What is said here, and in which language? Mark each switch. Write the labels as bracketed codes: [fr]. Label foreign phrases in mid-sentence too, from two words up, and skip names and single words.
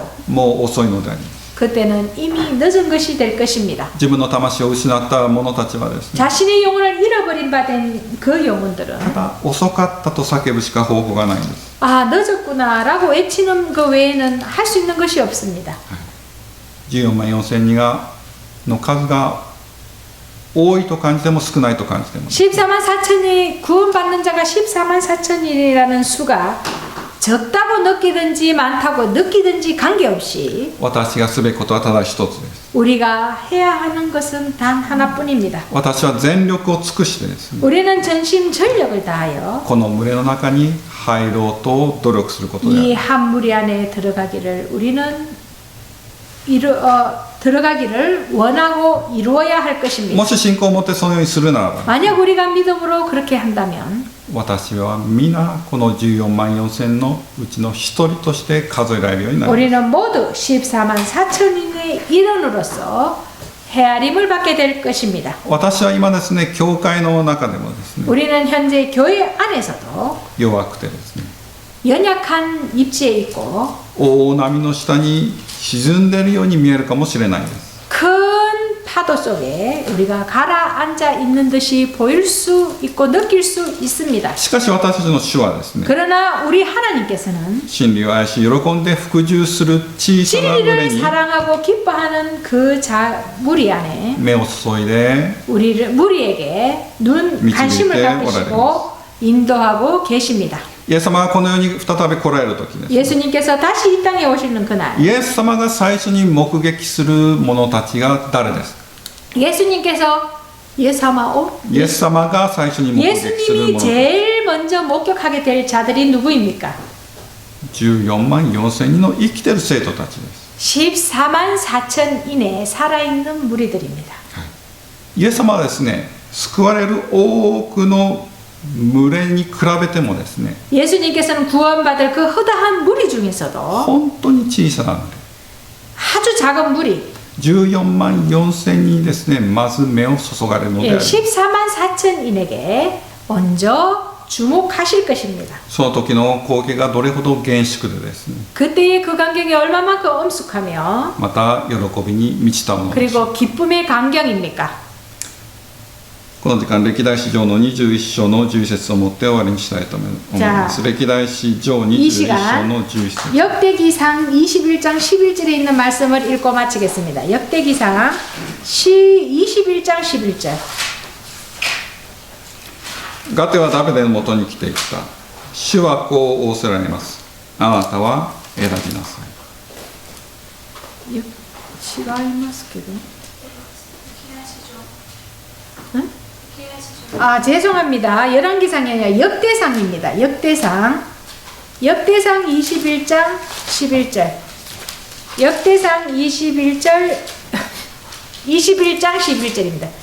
[ja] もう遅いのであります。 [ko] 그때는 이미 늦은 것이 될 것입니다. [ja] 自分の魂を失った者たちはですね、 [ko] 자신의 영혼을 잃어버린 바 된 그 영혼들은 [ja] ただ遅かったと叫ぶしか方法がないんです。 [ko] 아 늦었구나 라고 외치는 그 외에는 할 수 있는 것이 없습니다. [ja] 14 万4千人の数が多いと感じても少ないと感じても [ko] 14만 4천이 구원받는 자가 14만 4천이라는 수가 적다고 느끼든지 많다고 느끼든지 관계없이 [ja] 私がすべきことはただ一つです。 [ko] 우리가 해야 하는 것은 단 하나뿐입니다. [ja] 私は全力を尽くしてですね、 [ko] 우리는 전심 전력을 다하여 [ja] この群れの中に入ろうと努力することであ [ko] 이 [ja] る。 [ko] 한 무리 안에 들어가기를 우리는 들어가기를 원하고 이루어야 할 것입니다. [ja] もし信仰を持ってそのようにするならば、 [ko] 만약 우리가 믿음으로 그렇게 한다면 [ja] 私は皆この14万4千のうちの一人として数えられるようになります。 [ko] 우리는 모두 14만 4천인의 일원으로서 헤아림을 받게 될 것입니다. [ja] 私は今ですね、教会の中でもですね、 [ko] 우리는 현재 교회 안에서도 [ja] 弱くてですね、 [ko] 연약한 입지에 있고 [ja] 大波の下に沈んでいるように見えるかもしれないです。 [ko] 큰 파도 속에 우리가 가라앉아 있는 듯이 보일 수 있고 느낄 수 있습니다. [ja] しかし私たちの主はですね、 [ko] 그러나 우리 하나님께서는 [ja] 真理を愛し喜んで服従する小さな群れ [ko] 진리를 [ja] に [ko] 사랑하고 기뻐하는 그 무리 안에 [ja] 目を注いで [ko] 무리에게 관심을 갖으시고 인도하고 계십니다. [ja] イエス様がこの世に再び来られる時です。 [ko] 예수님께서 다시 이 땅에 오시는 그날 [ja] イエス様が最初に目撃する者たちが誰ですか？ [ko] 예수님께서 예수様 [ja] イエス様が最初に目撃する [ko] 예수님이 [ja] 者たち [ko] 제일 먼저 목격하게 될 자들이 누구입니까? [ja] 14 万4千人の生きてる生徒たちです。 [ko] 14만 4천 인의 살아있는 무리들입니다. [ja] イエス様はですね、救われる多くの群れに比べてもですね、 [ko] 예수님께서는 구원받을 그 허다한 무리 중에서도 [ja] 本当に小さな群れ、 [ko] 아주 작은 무리 [ja] 14 万4千人ですね、まず目を注がれるのであります。 [ko] 14만 4천 인에게 먼저 주목하실 것입니다. [ja] その時の光景がどれほど厳粛でですね、 [ko] 그때의 그 광경이 얼마만큼 엄숙하며 [ja] また喜びに満ちたものです。 [ko] 그리고 기쁨의 광경입니까? [ja] この時間、歴代史上の21章の11節をもって終わりにしたいと思います。歴代史上21章の11節。 [ko] 역대기상 21장 11절에 있는 말씀을 읽고 마치겠습니다. 역대기상 21장 11절. [ja] ガテはダビデのもとに来ていった。主はこう仰せられます。あなたは選びなさい。違いますけど。 [ko] 아 죄송합니다. 열왕기상이 아니라 역대상입니다. 역대상 21장 11절 역대상 21절 21장 11절입니다.